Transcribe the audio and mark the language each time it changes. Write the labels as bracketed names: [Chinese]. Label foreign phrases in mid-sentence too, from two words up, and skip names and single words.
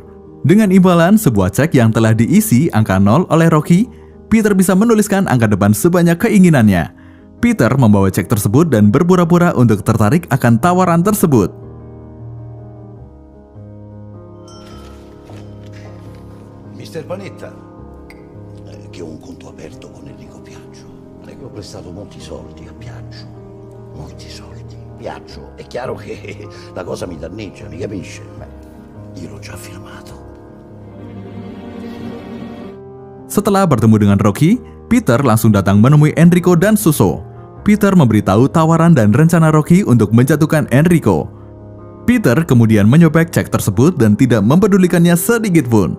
[Indonesian] Dengan imbalan sebuah cek yang telah diisi angka 0 oleh Rocky, Peter bisa menuliskan angka depan sebanyak keinginannya. Peter membawa cek tersebut dan berpura-pura untuk tertarik akan tawaran tersebut. [Italian] Mister Panetta, che ho un conto aperto con Enrico Piaggio. Le ho prestato molti soldi a Piaggio. Molti soldi. Piaggio, è chiaro che la cosa mi danneggia, mi capisce? Beh, io l'ho già firmato. [Indonesian] Setelah bertemu dengan Rocky, Peter langsung datang menemui Enrico dan Suso. Peter memberitahu tawaran dan rencana Rocky untuk menjatuhkan Enrico. Peter kemudian menyobek cek tersebut dan tidak mempedulikannya sedikit pun.